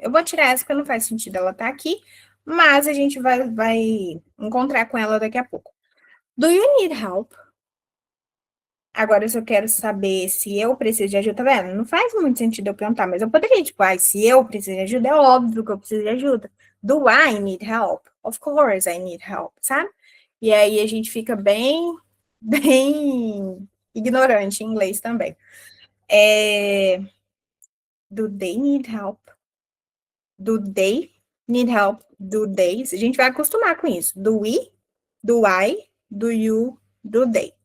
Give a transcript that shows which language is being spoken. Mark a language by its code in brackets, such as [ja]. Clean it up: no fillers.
[pt] Eu vou tirar essa porque não faz sentido ela estar aqui, mas a gente vai encontrar com ela daqui a pouco. [en] Do you need help? [pt] Agora, se eu quero saber se eu preciso de ajuda, tá vendo? Não faz muito sentido eu perguntar, mas eu poderia, tipo, se eu preciso de ajuda, é óbvio que eu preciso de ajuda. [en] Do I need help? Of course I need help, sabe? [pt] E aí a gente fica bem, bem ignorante em inglês também. [en] Do they need help? Do they need help? Do they? [pt] A gente vai acostumar com isso. [en] Do we, do I, do you, do they.